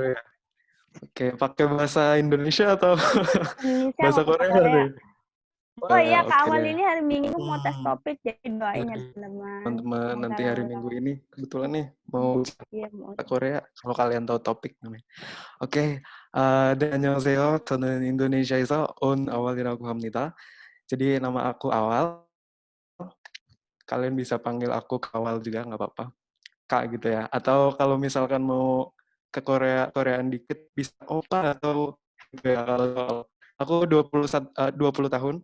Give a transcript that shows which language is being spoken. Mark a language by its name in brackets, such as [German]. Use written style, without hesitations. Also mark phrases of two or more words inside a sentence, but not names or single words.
[Indonesian] baru ya? Oke, pakai bahasa Indonesia atau Indonesia bahasa mau bahasa Korea Korea. nih? Oh iya, ke Oke awal deh. ini hari Minggu mau tes topik, jadi doain ya Jadi teman-teman. teman-teman Semoga nanti hari lolos. Minggu ini kebetulan nih mau Iya, mau. bahasa Korea. Kalau kalian tahu topik namanya. [Korean] 오케이. 네, 안녕하세요. 저는 인도네시아에서 온 아왈이라고 합니다. [Indonesian] jadi nama aku Awal. Kalian bisa panggil aku Kawal juga, nggak apa-apa. Kak gitu ya. Atau kalau misalkan mau ke Koreaan dikit, bisa Opa atau gitu ya. Kalau aku 20 tahun.